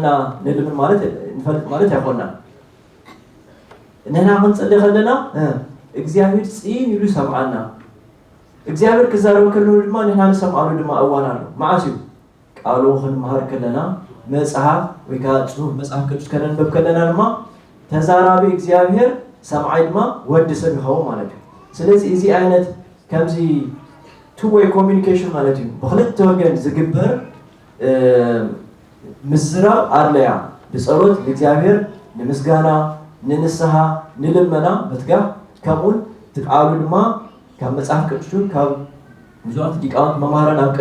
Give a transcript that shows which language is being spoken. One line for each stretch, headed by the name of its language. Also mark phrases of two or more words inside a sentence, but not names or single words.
Tigrinya: ንልምን ማለት ንፈልጥ ማለት ኣይኮንና ንሕና ክንፅልይ ከለና እግዚአብሔር ፅን ኢሉ ይሰምዓና እግዚአብሔር ክዛረብ ከለና ድማ ንሕና ንሰምዓሉ ድማ እዋን ኣሎ መዓስ እዩ ቃሉ ክንመሃር ከለና መፅሓፍ ወይ ከዓ ፅሁፍ መፅሓፍ ቅዱስ ከነንበብ ከለና ድማ ተዛራቢ እግዚአብሔር ሰምዓይ ድማ ወዲ ሰብ ይኸውን ማለት እዩ ስለዚ እዚ ዓይነት ከምዚ
English: two-way communication
Tigrinya: ማለት እዩ ብክልተ ወገን ዝግበር ምዝራብ ኣለያ ብፀሎት ንእግዚአብሔር ንምስጋና ንንስሓ ንልመና ምትጋህ ከምኡን ትቃሉ ድማ ካብ መጽሐፍ ቅዱስ ካብ ብዙሓት ሊቃውንት መምህራን ኣብ